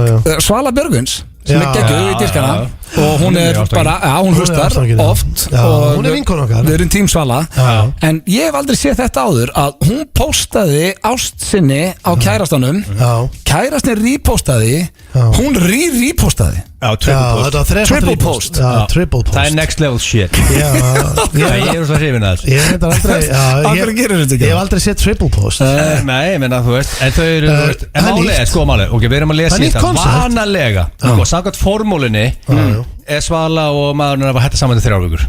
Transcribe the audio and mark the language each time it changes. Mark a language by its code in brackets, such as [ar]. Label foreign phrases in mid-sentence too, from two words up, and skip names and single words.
[is] Svala Björgvins sem er geggjuð í diskana og hún er bara, hún hlustar oft og hún er vinkon okkar. Við erum tím Svala. En ég hef aldrei séð þetta áður að hún postaði ást sinni á kærastanum. Kærastin repostaði, hún repostaði. Já, [en] triple post. Triple post. [is] Það er [en] next level shit. [is] Já, ég er svo hrifin að þessu. Ég reyndar aldrei Akkur gerir þetta ekki? Ég hef aldrei séð [en] triple post. [is] Nei, ég menna þú veist. En þau eru, en málega, sko málega. Ok, við erum að lesa í þetta. Vanalega. Og samkvæmt formúlinni er Svala og maðurinn að hætta saman til 3 vikur.